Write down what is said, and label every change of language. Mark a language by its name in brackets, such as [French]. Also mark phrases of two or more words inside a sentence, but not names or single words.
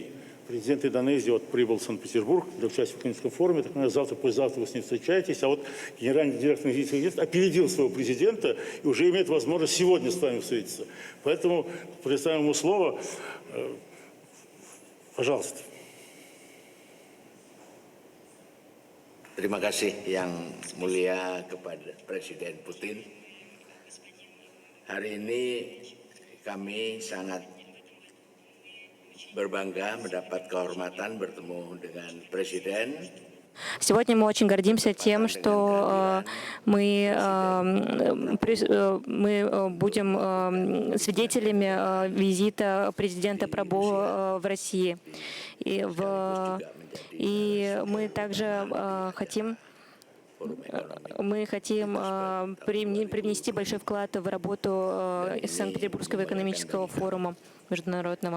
[Russian] Президент Индонезии прибыл в Санкт-Петербург для участия в экономическом форуме. Так, наверное, завтра, послезавтра вы с ним встречаетесь. А вот генеральный директор индонезийского агентства опередил своего президента и уже имеет возможность сегодня с вами встретиться. Поэтому предоставим ему слово. Пожалуйста. [Indonesian] Terima kasih yang mulia kepada Presiden Putin. Hari ini kami sangat berbangga mendapat kehormatan bertemu dengan Presiden. [Russian] Сегодня мы очень гордимся тем, что мы будем свидетелями визита президента Прабо в России. И мы также хотим привнести большой вклад в работу Санкт-Петербургского экономического форума международного.